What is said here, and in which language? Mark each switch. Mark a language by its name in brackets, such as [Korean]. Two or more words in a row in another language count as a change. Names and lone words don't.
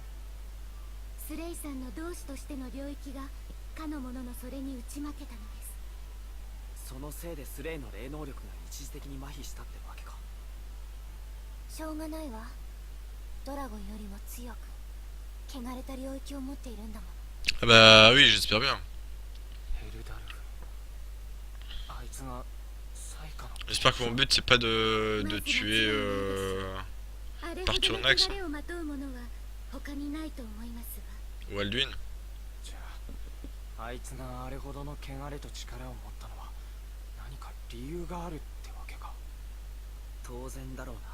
[Japanese] スレイさんの同志としての領域がかの者のそれに打ち負けたのです。そのせいでスレイの霊能力が一時的に麻痺したってわけか。しょうがないわ。ドラゴンよりも強く汚れた領域を持っているんだもの。 [French] Ah bah oui, j'espère bien. [Japanese] ヘルダルフ、あいつがサイカの。 [French] J'espère que mon but c'est pas de tuer [Japanese] あれほどの [French] Parturnax [Japanese] 汚れをまとう者は他にないと思いますわ。 [French] ou Alduin. [Japanese] じゃあ、あいつがあれほどの汚れと力を持ったのは何か理由があるってわけか。当然だろうな。